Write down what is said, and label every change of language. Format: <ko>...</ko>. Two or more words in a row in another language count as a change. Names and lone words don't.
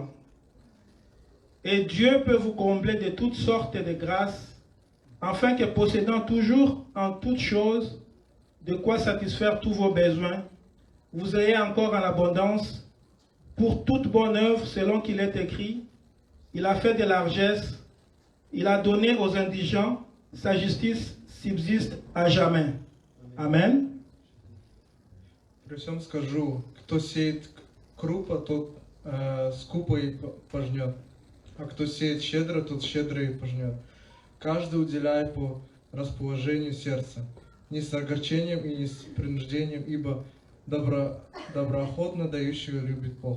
<fr>Et Dieu peut vous combler de toutes sortes de grâces, afin que possédant toujours en toutes choses de quoi satisfaire tous vos besoins, vous ayez encore en abondance pour toute bonne œuvre selon qu'il est écrit. Il a fait de largesse, il a donné aux indigents, sa justice subsiste à jamais. Amen.</fr> <ru>При всем скажу, кто сеет крупно, тот скупо и пожнет. А кто сеет щедро, тот щедро и пожнет. Каждый уделяет по расположению сердца, не с огорчением и не с принуждением, ибо доброохотно дающего любит Бог.</ru>